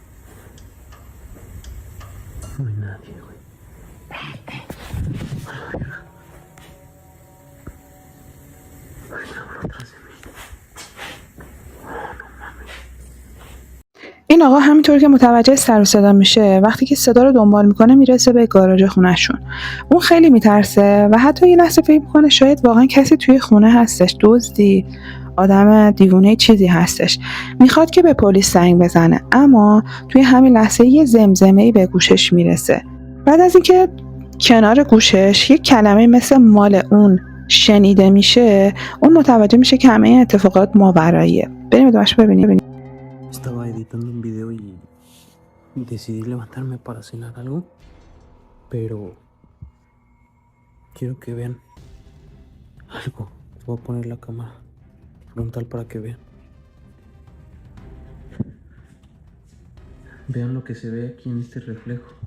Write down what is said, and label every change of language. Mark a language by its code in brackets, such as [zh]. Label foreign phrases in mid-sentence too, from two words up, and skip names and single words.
[es] No hay nadie, güey. Ay, cabrón, atrás de mí. No mames. [fa] این آقا همینطور که متوجه سر و صدا میشه، وقتی که صدا رو دنبال میکنه میرسه به گاراژ خونه‌شون. اون خیلی میترسه و حتی یه لحظه فکر میکنه شاید واقعا کسی توی خونه هستش، دزدی، آدم دیوونه چیزی هستش. میخواد که به پلیس زنگ بزنه، اما توی همین لحظه یه زمزمه‌ای به گوشش میرسه. بعد از اینکه کنار گوشش یه کلمه مثل مال اون شنیده میشه، اون متوجه میشه که همه این اتفاقات ماوراییه. بریم ادامه‌اش ببینیم. [es] Estaba editando un video y decidí levantarme para cenar algo, pero quiero que vean algo. Voy a poner la cámara frontal para que vean. Vean lo que se ve aquí en este reflejo.